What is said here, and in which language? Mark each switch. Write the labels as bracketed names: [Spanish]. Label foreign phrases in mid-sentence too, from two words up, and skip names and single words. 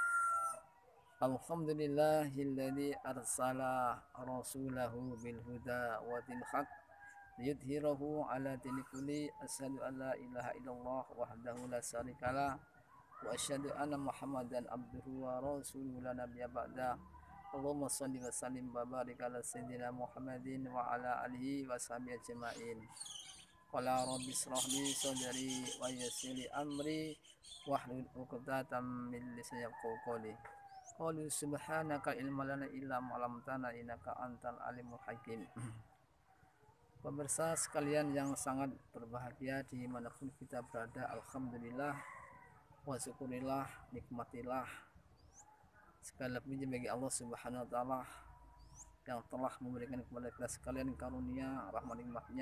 [Arabic] الحمد لله الذي أرسل رسوله بالهدى ودين الحق ليظهره على الدين كله. أشهد أن لا إله إلا الله وحده لا شريك له وأشهد أن محمدا عبده ورسوله لا نبي بعده. اللهم صل وسلم وبارك على سيدنا محمد وعلى آله وصحبه أجمعين. قال رب اشرح لي صدري ويسر لي أمري واحلل عقدة من لساني يفقهوا قولي. قالوا سبحانك علم لنا إلا ما علمتنا إنك أنت العليم الحكيم. [Indonesian] Pemirsa sekalian yang sangat berbahagia dimanapun kita berada, [Arabic] الحمد لله والشكر لله, [Indonesian] nikmatilah segala puji bagi Allah [Arabic] سبحانه وتعالى [Indonesian] yang telah memberikan kepada kita sekalian karunia rahmat nikmatnya.